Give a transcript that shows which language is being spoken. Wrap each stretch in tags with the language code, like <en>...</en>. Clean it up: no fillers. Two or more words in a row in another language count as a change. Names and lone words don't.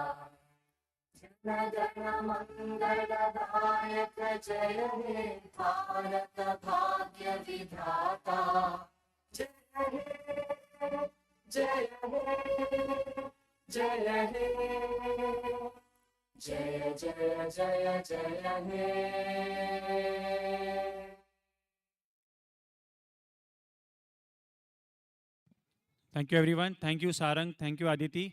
<bn>জনগণ মঙ্গলদায়ক জয় হে ভারত ভাগ্য বিধাতা জয় হে জয় হে জয় হে জয় জয় জয় জয় হে</bn> <en>Thank you, everyone. Thank you, Sarang. Thank you, Aditi.</en>